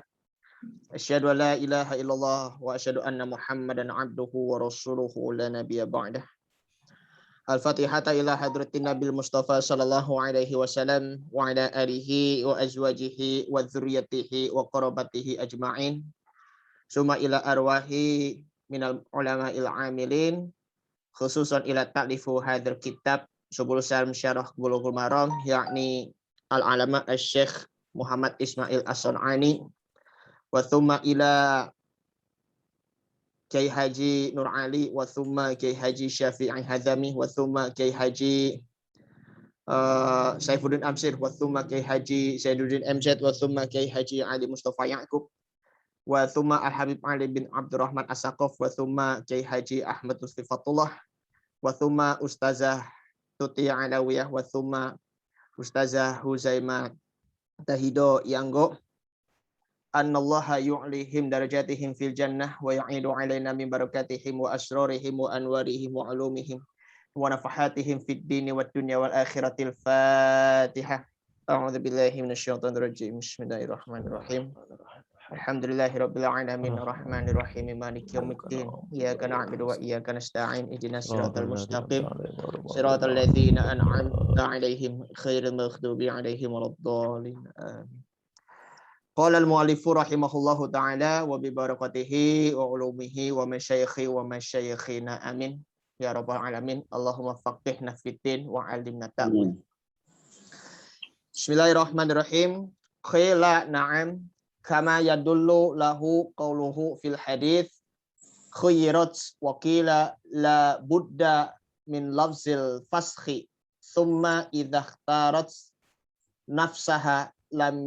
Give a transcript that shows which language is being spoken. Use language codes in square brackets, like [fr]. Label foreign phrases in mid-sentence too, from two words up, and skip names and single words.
[ar] أشهد أن لا إله إلا الله وأشهد أن محمدا عبده ورسوله لا نبي بعده. الفاتحة إلى حضرة النبي المصطفى صلى الله عليه وسلم وعلى آله وأزواجه وذرياته وقرابته أجمعين. ثم إلى أرواح من العلماء العاملين خصوصا إلى تأليف هذا الكتاب سبل السلام شرح بلوغ المرام يعني العلامة الشيخ محمد إسماعيل الصنعاني وثم إلى Kiai Haji Nur Ali wa thumma Kiai Haji Syafi'i Hazami wa thumma Kiai Haji Saifuddin Amsir wa thumma Kiai Haji Zainuddin MZ وثم Kiai Haji Ali Mustafa Yaqub وثم الحبيب علي بن عبد الرحمن السقاف وثم Kiai Haji Ahmad Mustifatullah وثم Ustazah Tuti Alawiyah وثم Ustazah Huzaimah Tahido Yanggo أن الله يعلي درجاتهم في الجنة ويعيد علينا من بركاتهم وأسرارهم وأنوارهم وعلومهم ونفحاتهم في الدين والدنيا والآخرة الفاتحة. أعوذ بالله من الشيطان الرجيم. بسم الله الرحمن الرحيم. الحمد لله رب العالمين الرحمن الرحيم مالك يوم الدين إياك نعبد وإياك نستعين اهدنا الصراط المستقيم صراط الذين أنعمت عليهم غير المغضوب عليهم ولا الضالين آمين. قال المؤلف رحمه الله تعالى وببركاته وعلومه ومشايخه ومشايخنا آمين يا رب العالمين. اللهم فقهنا في الدين وعلمنا التأويل. بسم الله الرحمن الرحيم. قيل نعم كما يدل له قوله في الحديث خيرت وقيل لا بد من لفظ الفسخ ثم إذا اختارت نفسها لم